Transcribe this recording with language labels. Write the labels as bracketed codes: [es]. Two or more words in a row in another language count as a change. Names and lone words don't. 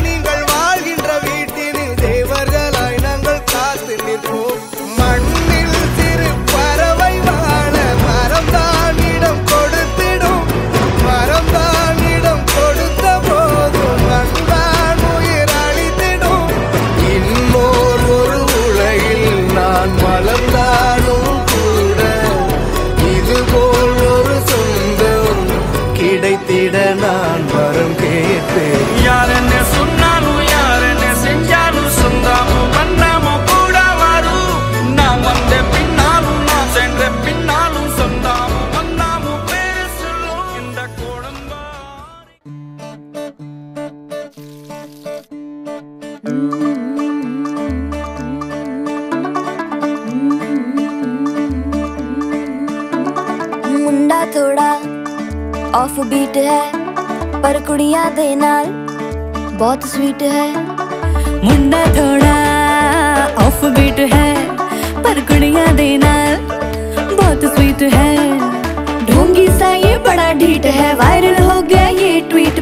[ta] நீங்கள் வாழ்கின்ற வீட்டினில் தேவர்களாய் நாங்கள் காத்து நிற்போம் மண்ணில் சிறு பறவை வாழ மரம்தான் இடம் கொடுத்திடும் மரம்தான் இடம் கொடுத்த போதும் மண்தான் உயிர் அளித்திடும் இன்னொரு ஒரு உலகில் நான் வளர்ந்தாலும் கூட இதுபோல் ஒரு சொந்தம் கிடைத்திட நான் வரம் கேட்பேன் யாரன்னு சொன்னாலும் யாரன்னு செஞ்சாலும் சொந்தமும் வண்ணமும் கூட வரும் நான் வந்த பின்னாலும் நான் சென்ற பின்னாலும் சொந்தமும் வண்ணமும் பேரு சொல்லும் இந்த கொடும்பாரி [hi] मुंडा थोड़ा [en] off beat [hi] है पर [pa] ਕੁੜੀਆਂ ਦੇ ਨਾਲ [hi] बहुत स्वीट है मुंडा थोड़ा [en] off beat [hi] है पर [pa] ਕੁੜੀਆਂ ਦੇ ਨਾਲ [hi] बहुत स्वीट है ढोंगी सा ये बड़ा ढीठ है वायरल हो गया ये ट्वीट